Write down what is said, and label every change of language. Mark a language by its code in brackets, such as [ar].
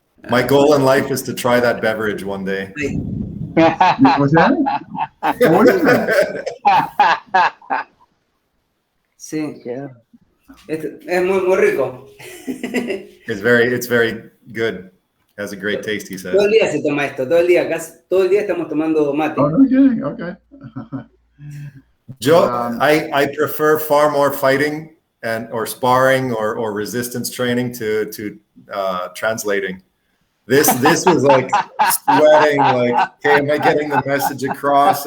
[en] My goal in life is to try that beverage one day. What's that? What is that? [es] Sí. [en] Yeah. [es] Es muy rico. [en] It's very good. Has a great taste, he says. [es] Todo el día se toma esto, todo el día estamos tomando mate. [en] Okay. I prefer far more fighting or sparring or resistance training to translating. This was like sweating, like, okay, am I getting the message across?